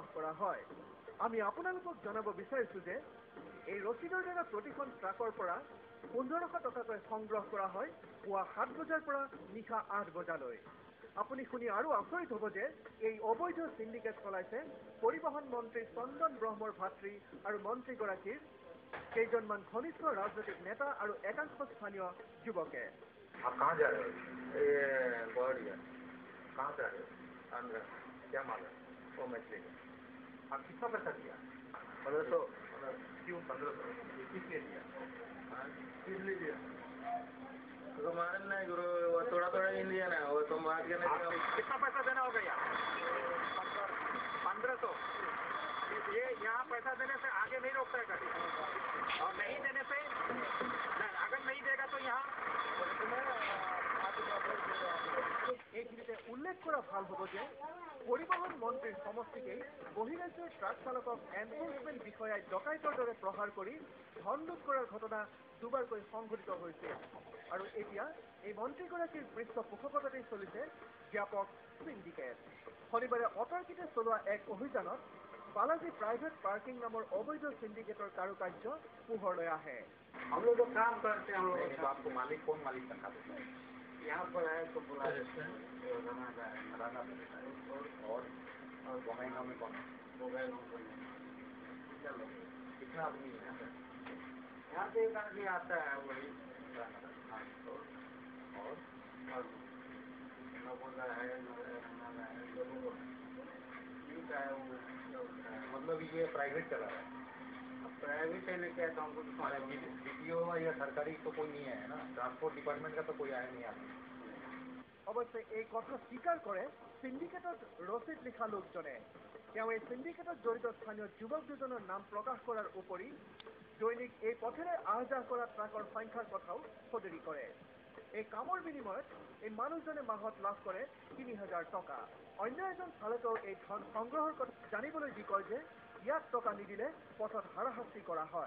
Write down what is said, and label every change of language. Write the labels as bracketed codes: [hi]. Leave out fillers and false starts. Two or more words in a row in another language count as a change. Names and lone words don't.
[as] কৰা হয় আমি আপোনালোকক জনাব বিচাৰিছো যে এই ৰচিদৰ দ্বাৰা প্ৰতিখন ট্ৰাকৰ পৰা 1500 টকাকৈ সংগ্ৰহ কৰা হয় পুৱা 7 বজাৰ পৰা নিশা 8 বজালৈ আপুনি শুনি আৰু আচৰিত হ'ব যে এই অবৈধ সিন্ডিকেট চলাইছে পৰিবহন মন্ত্ৰী চন্দন ব্ৰহ্মৰ ভাতৃ আৰু মন্ত্ৰীগৰাকীৰ কেইজনমান ঘনিষ্ঠ ৰাজনৈতিক নেতা আৰু একাংশ স্থানীয় যুৱকে [hi] आप कहाँ जा रहे हो ये बॉर्डिया कहाँ से आ रहे हो आंध्र क्या माल है वो मछली का आप कितना पैसा दिया 1500 क्यों 1500 किस लिए दिया किस लिए दिया तो मालूम नहीं गुरु वो थोड़ा थोड़ा ही लिया ना वो तो बात करने कितना पैसा देना होगा यार 1500 ये यहाँ पैसा देने से आगे नहीं रोकता है गाड़ी और नहीं देने से अगर नहीं देगा तो यहाँ [as] এই খিনিতে উল্লেখ করা ভাল হব যে পৰিবহন মন্ত্ৰীৰ সমষ্টিকেই বহিৰাজ্যৰ ট্ৰাক চালকক এনফোৰ্সমেন্ট বিষয়াই ডকাইতৰ দৰে প্ৰহাৰ কৰি ধন লুট কৰাৰ ঘটনা দুবাৰকৈ সংঘটিত হৈছে আৰু এতিয়া এই মন্ত্ৰীগৰাকীৰ পৃষ্ঠপোষকতাতেই চলিছে ব্যাপক সিন্ডিকেট শনিবাৰে অতৰ্কিতে চলোৱা এক অভিযানত बालाजी प्राइवेट पार्किंग नाমৰ অবৈধ সিন্ডিকেটৰ কাৰুকাৰ্য পোহৰলৈ আহে [hi] हम लोग तो काम करते हैं हम लोग आपको मालिक कौन मालिक रखा देता है यहाँ पर है तो बुला देते हैं राना और बंगाईगांव में कौन बंगाईगांव में चलो कितना आदमी है यहाँ से एक आदमी आता है वही और नवोदा है ठीक है मतलब ये प्राइवेट चला रहा है प्राइवेट है लेके आता हमको DPO या सरकारी तो कोई नहीं है ना [en] transport department [hi] का तो कोई आया नहीं आता [as] অৱশ্যে এই কথা স্বীকাৰ কৰে সিন্ডিকেটত ৰচিদ লিখা লোকজনে তেওঁ এই সিন্ডিকেটত জড়িত স্থানীয় যুৱক দুজনৰ নাম প্ৰকাশ কৰাৰ উপৰি দৈনিক এই পথেৰে আহ-যাহ কৰা ট্ৰাকৰ সংখ্যাৰ কথাও সদৰি কৰে এই কামৰ বিনিময়ত এই মানুহজনে মাহত লাভ কৰে 3000 টকা অন্য এজন চালকেও এই ধন সংগ্ৰহৰ কথা জানিবলৈ দি কয় যে ইয়াত টকা নিদিলে পথত হাৰাশাস্তি কৰা হয়